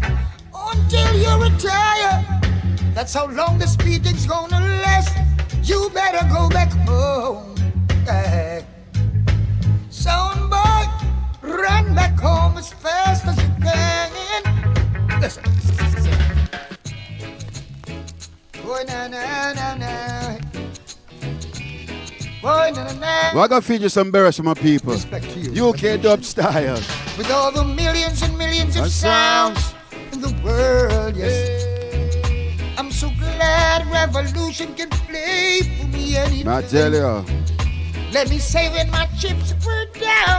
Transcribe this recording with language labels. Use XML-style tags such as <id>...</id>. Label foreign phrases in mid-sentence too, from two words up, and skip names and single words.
<en>Until you retire. That's how long this meeting's gonna last. You better go back home. Sound boy, run back home as fast as you can. Listen. Boy, na na na na. Boy, na na na. Well, I gotta feature some Barris for my people. UK dub style. With all the millions and millions of sounds in the world, yes. I'm so glad Revolution can play for me anytime. I tell you. Let me say when my chips were down.</en>